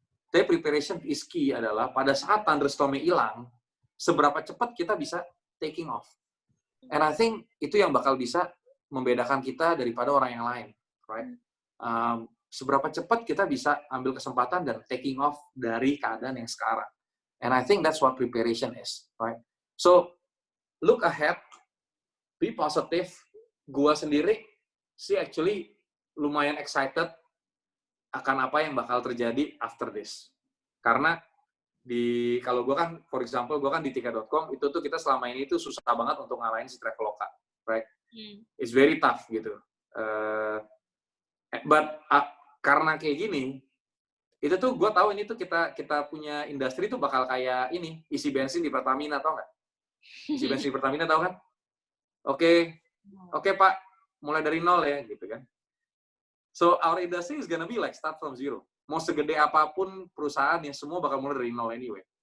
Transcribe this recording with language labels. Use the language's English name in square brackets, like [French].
[Indonesian] Tapi [English] preparation is key [Indonesian] adalah pada saat thunderstorm-nya hilang, seberapa cepat kita bisa taking off. [English] And I think [Indonesian] itu yang bakal bisa membedakan kita daripada orang yang lain, right? Seberapa cepat kita bisa ambil kesempatan dan taking off dari keadaan yang sekarang. [English] And I think that's what preparation is, right? So, look ahead, be positive. [Indonesian] Gua sendiri sih actually lumayan excited akan apa yang bakal terjadi after this. Karena kalau gue kan, for example, gue kan di tiket.com, itu tuh kita selama ini tuh susah banget untuk ngalahin si Traveloka, right? [English] It's very tough [Indonesian] gitu. But karena kayak gini, itu tuh gue tahu ini tuh kita punya industri tuh bakal kayak ini, isi bensin di Pertamina, tau nggak? Isi bensin di Pertamina, tau kan? Oke Pak, mulai dari nol ya, gitu kan. [English] So, our industry is gonna be like start from zero. [Indonesian] Mau segede apapun perusahaan, yang semua bakal mulai dari nol anyway.